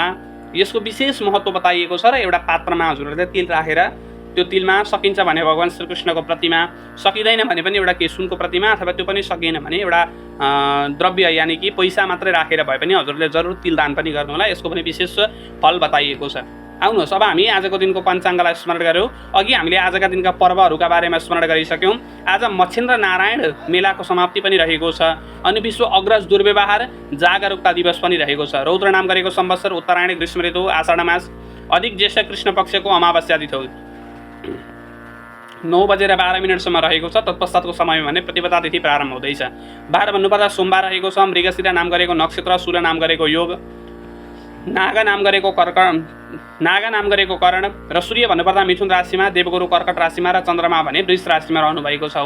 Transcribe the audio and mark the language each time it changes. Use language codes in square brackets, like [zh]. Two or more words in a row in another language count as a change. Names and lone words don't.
[ne] यसको विशेष महत्त्व बताइएको छ। र एउटा पात्रमा हजुरहरूले तिल राखेर त्यो तिलमा सकिन्छ भने भगवान् श्रीकृष्णको प्रतिमा, सकिँदैन भने पनि एउटा केही सुनको प्रतिमा, अथवा त्यो पनि सकिएन भने एउटा द्रव्य यानि कि पैसा मात्रै राखेर भए पनि हजुरहरूले जरुर तिल दान पनि गर्नुहोला। यसको पनि विशेष फल बताइएको छ। आउनुहोस्, अब हामी आजको दिनको पञ्चाङ्गलाई स्मरण गऱ्यौँ। अघि हामीले आजका दिनका पर्वहरूका बारेमा स्मरण गरिसक्यौँ। आज मच्छिन्द्र नारायण मेलाको समाप्ति पनि रहेको छ। अनि विश्व अग्रज दुर्व्यवहार जागरुकता दिवस पनि रहेको छ। रौद्र नाम गरेको संवत्सर उत्तरायण ग्रीष्म ऋतु आषाढ मास अधिक ज्येष्ठ कृष्ण पक्षको अमावस्या तिथि 9:12 रहेको छ। तत्पश्चातको समय भने प्रतिपदा तिथि प्रारम्भ हुँदैछ। 12 भन्नुपर्दा सोमबार रहेको छ। मृगशिरा नाम गरेको नक्षत्र, शूल नाम गरेको योग, नागा नाम गरेको कर्ण र सूर्य भन्नुपर्दा मिथुन राशिमा, देवगुरु कर्कट राशिमा र चन्द्रमा भने वृष राशिमा रहनु भएको छ।